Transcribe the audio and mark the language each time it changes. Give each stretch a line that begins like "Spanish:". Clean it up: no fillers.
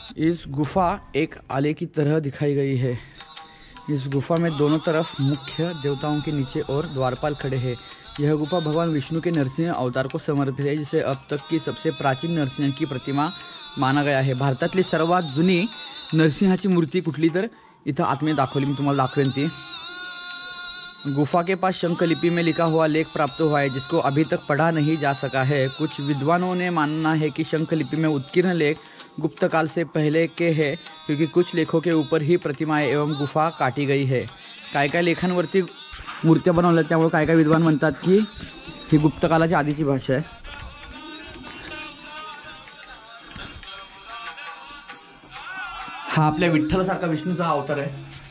Hindi: इस गुफा एक आले की तरह दिखाई गई है. इस गुफा में दोनों तरफ मुख्य देवताओं के नीचे और द्वारपाल खड़े हैं. यह गुफा भगवान विष्णु के नरसिंह अवतार को समर्पित है, जिसे अब तक की सबसे प्राचीन नरसिंह की प्रतिमा माना गया है.
Marathi: भारतातली सर्वात जुनी नरसिंहाची मूर्ती कुठली तर इथं आतमध्ये दाखवली. मी तुम्हाला दाखवेन ती.
Hindi: गुफा के पास शंखलिपि में लिखा हुआ लेख प्राप्त हुआ है, जिसको अभी तक पढ़ा नहीं जा सका है. कुछ विद्वानों ने मानना है कि शंखलिपि में उत्कीर्ण लेख गुप्त काल से पहले के हैं, क्योंकि कुछ लेखों के ऊपर ही प्रतिमाएं एवं गुफा काटी गई है.
Marathi: काय काय लेखांवरती मूर्त्या बनवल्या, त्यामुळे काय काय विद्वान म्हणतात की ही गुप्त कालाच्या आधीची भाषा आहे. हा आपल्या विठ्ठलासारखा विष्णूचा अवतार आहे.